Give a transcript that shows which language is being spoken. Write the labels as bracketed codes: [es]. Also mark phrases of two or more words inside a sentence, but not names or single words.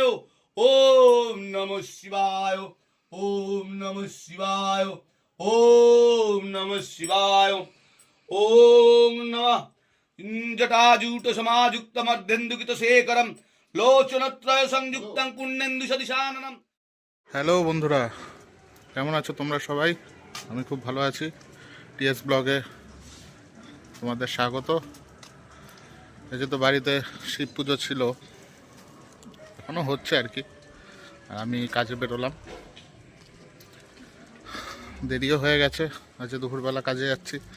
[sa] ओम नमः शिवाय। ओम नमः शिवाय। ओम नमः शिवाय। ओम नमः जटाजूट समायुक्त मध्येन्दुकित शेखरम लोचनत्रय संयुक्तं पुण्येन्दु सदिशाननम। [bn] হ্যালো বন্ধুরা, কেমন আছো তোমরা সবাই? আমি খুব ভালো আছি। টিএস ব্লগে তোমাদের স্বাগত। এই যে তো বাড়িতে শিব পুজো ছিল, এখনও হচ্ছে আর কি। আমি কাজে বেরোলাম, দেরিও হয়ে গেছে, আজকে দুপুরবেলা কাজে যাচ্ছি।